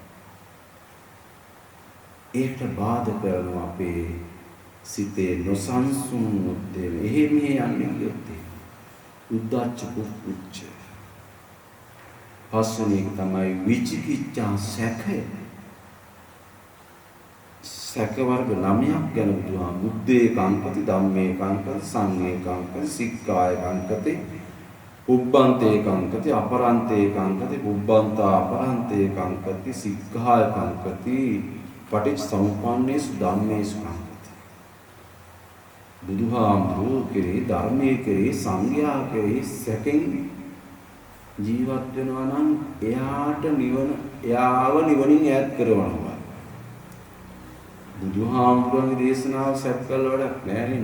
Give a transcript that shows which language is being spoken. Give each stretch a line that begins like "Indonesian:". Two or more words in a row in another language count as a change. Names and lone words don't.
Sinhala: ඒකට බාධා කරනවා අපේ සිතේ නොසන්සුන් මුත්තේ මෙහෙ යන්නේ කියොත්
Pali: උද්දච්ච කුච්ච.
Sinhala: පස්වෙනි එක තමයි විචිකිච්ඡා සැකය. සැක වර්ග 9ක් ගැන බුදුහාම
Pali: බුද්දේ කංකති ධම්මේ කංකති සංඝේ කංකති සික්ඛාය කංකති උබ්බන්තේ කංකති අපරන්තේ කංකති උබ්බන්තා අපරන්තේ කංකති සික්ඛාය කංකති පටිච්චසමුප්පන්නේසු ධම්මේසු කංකති.
Sinhala: බුදුහාමුදුරුවෝ කෙරේ ධර්මයේ කෙරේ සංඝයා කෙරේ සැකෙන් ජීවත් වෙනවා නම් එයාව නිවනින් ඈත් කරනවා. බුදුහාමුදුරන්ගේ දේශනාව සැක කළ වැඩක් නෑනේ.